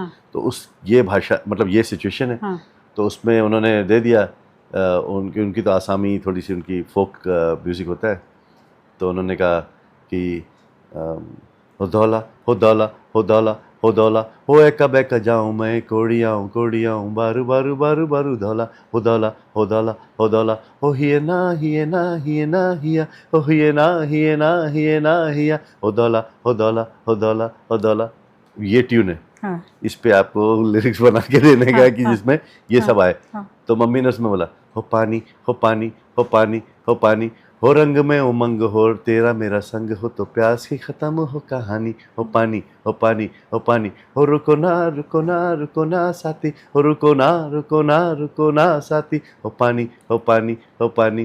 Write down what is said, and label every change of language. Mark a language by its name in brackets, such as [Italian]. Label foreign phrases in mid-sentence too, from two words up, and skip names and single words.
[Hindi] तो ये भाषा मतलब ये सिचुएशन है। तो उसमें उन्होंने दे दिया, उनकी तो आसामी थोड़ी सी उनकी [English] folk music [Hindi] होता है। तो उन्होंने कहा कि हो दौला हो दौला हो दौला हो दौला हो एका बेका जाऊँ मैं कोड़ियाऊँ बारू बारू बारू बारू दौला हो दौला हो दौला हो दौला हो हिए ना हिए ना हिए ना हिया हो हिए ना हिए ना हिए ना हिया हो दौला हो दौला हो दौला हो दौला। ये ट्यून है। इस पे आपको लिरिक्स बना के देने का कि जिसमें ये सब आए। तो मम्मी ने उसमें बोला हो पानी हो पानी हो पानी हो पानी हो रंग में उमंग हो तेरा मेरा संग हो तो प्यास की खत्म हो कहानी हो पानी हो पानी हो पानी हो रुको ना रुको ना रुको ना साथी हो रुको ना रुको ना रुको ना साथी हो पानी हो पानी हो पानी।